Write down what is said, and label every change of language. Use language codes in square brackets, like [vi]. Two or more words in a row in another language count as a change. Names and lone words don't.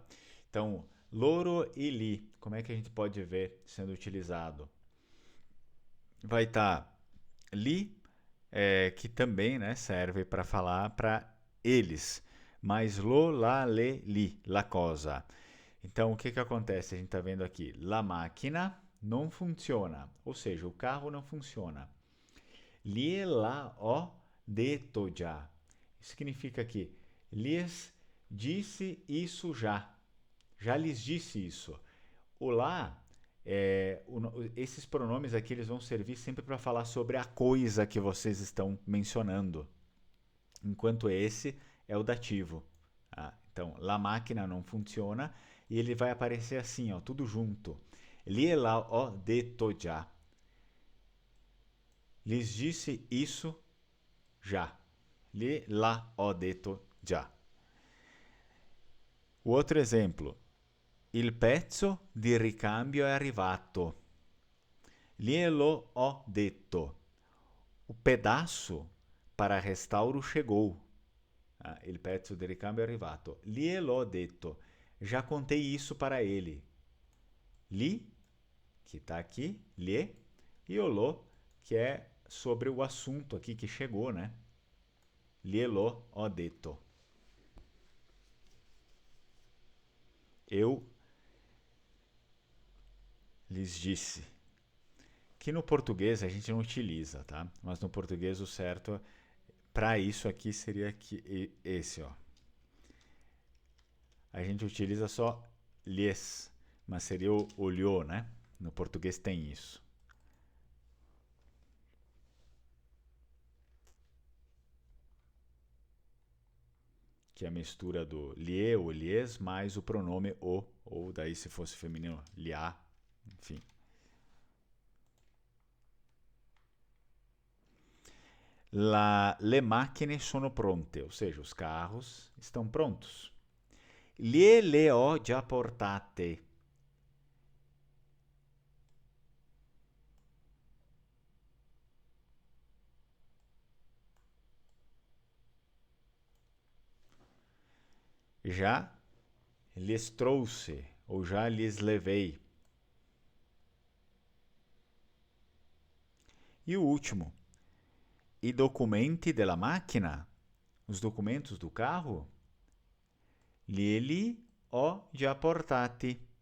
[pt] Então, [it] loro e li, [pt] como é que a gente pode ver sendo utilizado? Vai estar li, que também, né, serve para falar para eles, mas [it] lo, la, le, li, la cosa. [pt] Então, o que que acontece? A gente está vendo aqui, la máquina não funciona, ou seja, o carro não funciona. [it] Gliela ho detto già. [pt] Isso significa que lhes disse isso já. Já lhes disse isso. O lá, esses pronomes aqui eles vão servir sempre para falar sobre a coisa que vocês estão mencionando. Enquanto esse é o dativo. Tá? Então, la máquina não funciona e ele vai aparecer assim, ó, tudo junto. [it] Gliela ho detto già. [pt] Lhes disse isso já. [it] Gliela ho detto già. [pt] O outro exemplo. [it] Il pezzo di ricambio è arrivato. Glielo ho detto. [pt] O pedaço para restauro chegou. [it] Il pezzo di ricambio è arrivato. Glielo ho detto. [pt] Já contei isso para ele. Li, que está aqui, lhe, e o lo, que é sobre o assunto aqui que chegou, né? [it] Glielo ho detto. [pt] Eu lhes disse. Que no português a gente não utiliza, tá? Mas no português o certo para isso aqui seria esse, ó. A gente utiliza só lhes, mas seria o olhou, né? No português tem isso. Que é a mistura do lhe ou lhes mais o pronome o, ou daí se fosse feminino, liá, enfim. [it] Le macchine sono pronte, [pt] ou seja, os carros estão prontos. [it] Le ho già portate. [pt] Já lhes trouxe, ou já lhes levei. E o último, [it] i documenti della macchina, [pt] os documentos do carro, [it] glieli ho già portati.